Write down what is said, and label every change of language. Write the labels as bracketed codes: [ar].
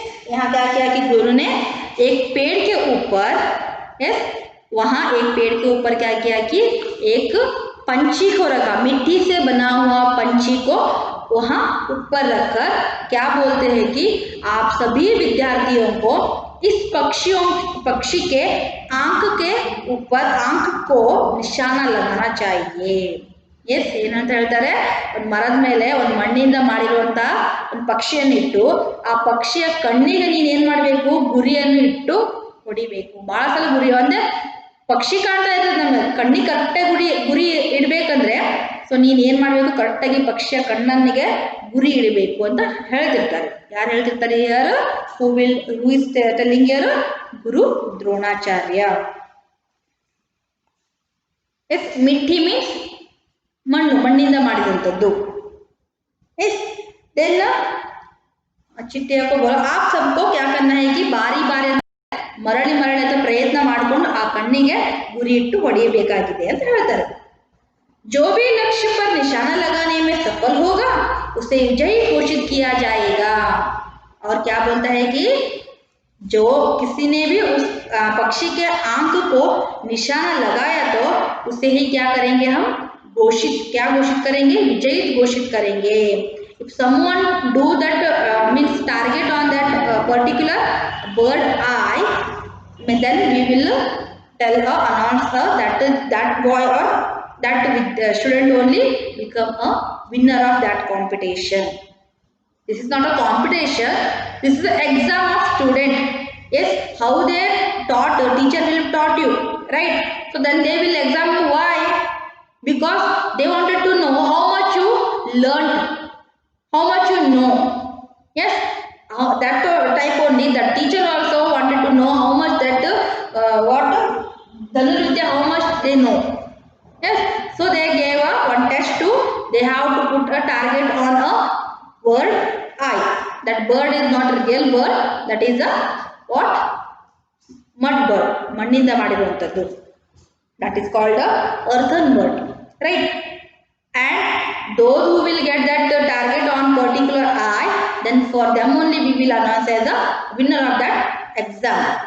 [hi] यहाँ क्या किया कि गुरु ने एक पेड़ के ऊपर, यस, वहां एक पेड़ के ऊपर क्या किया कि एक पंछी को रखा, मिट्टी से बना हुआ पंछी को वहां ऊपर रखकर क्या बोलते हैं कि आप सभी विद्यार्थियों को इस पक्षी के आंख के ऊपर आंख को निशाना लगाना चाहिए. [kn] ಎಸ್, ಏನಂತ ಹೇಳ್ತಾರೆ, ಒಂದು ಮರದ ಮೇಲೆ ಒಂದು ಮಣ್ಣಿಂದ ಮಾಡಿರುವಂತ ಒಂದು ಪಕ್ಷಿಯನ್ನು ಇಟ್ಟು ಆ ಪಕ್ಷಿಯ ಕಣ್ಣಿಗೆ ನೀನು ಏನು ಮಾಡಬೇಕು, ಗುರಿಯನ್ನು ಇಟ್ಟು ಹೊಡಿಬೇಕು. ಬಹಳ ಸಲ ಗುರಿ ಅಂದ್ರೆ ಪಕ್ಷಿ ಕಾಣ್ತಾ ಇರ್ತದೆ ನಮ್ಗೆ, ಕಣ್ಣಿಗೆ ಕರೆಕ್ಟಾಗಿ ಗುರಿ ಇಡಬೇಕಂದ್ರೆ ಸೊ ನೀನ್ ಏನ್ ಮಾಡ್ಬೇಕು, ಕರೆಕ್ಟಾಗಿ ಪಕ್ಷಿಯ ಕಣ್ಣನ್ನಿಗೆ ಗುರಿ ಇಡಬೇಕು ಅಂತ ಹೇಳ್ತಿರ್ತಾರೆ. ಯಾರು ಹೇಳ್ತಿರ್ತಾರೆ? ಯಾರು [en] Who is telling? [kn] ಯಾರು? ಗುರು ದ್ರೋಣಾಚಾರ್ಯ. ಎಸ್, ಮಿಟ್ಟಿ ಮೀನ್ಸ್ ಮಣ್ಣು, ಮಣ್ಣಿಂದ ಮಾಡಿದಂಥದ್ದು. ಎಸ್, [hi] देन ಚಿಟ್ಟೆ को बोला आप सबको क्या करना है कि [kn] ಬಾರಿ ಬಾರಿ ಮರಳಿ ಮರಳಿ ಅಂತ ಪ್ರಯತ್ನ ಮಾಡಿಕೊಂಡು ಆ ಕಣ್ಣಿಗೆ ಗುರಿ ಇಟ್ಟು ಹೊಡೆಯಬೇಕಾಗಿದೆ ಅಂತ ಹೇಳ್ತಾರೆ. [hi] जो भी लक्ष्य पर निशाना लगाने में सफल होगा उसे विजयी घोषित किया जाएगा. और क्या बोलता है कि जो किसी ने भी उस पक्षी के आंख को निशाना लगाया तो उसे ही क्या करेंगे हम? क्या घोषित करेंगे? विजयी घोषित करेंगे. [en] If someone do that means target on that particular bird eye, then we will tell or announce that boy or that student only become a winner of that competition. This is not a competition, this is an exam of student. Yes, how they taught, teacher will taught you, right? So then they will exam you. Why? Because they wanted to know how much you learned, how much you know. Yes, that type only. The teacher also wanted to know how much that what Dhanurvidya, how much they know. Yes, so they gave one test to, they have to put a target on a bird eye. That bird is not a real bird, that is a what? Mud bird, [kn] ಮಣ್ಣಿಂದ ಮಾಡಿರುವಂತದ್ದು. [en] That is called a earthen bird, right? And those who will get that target on particular eye, then for them only we will announce as a winner of that exam.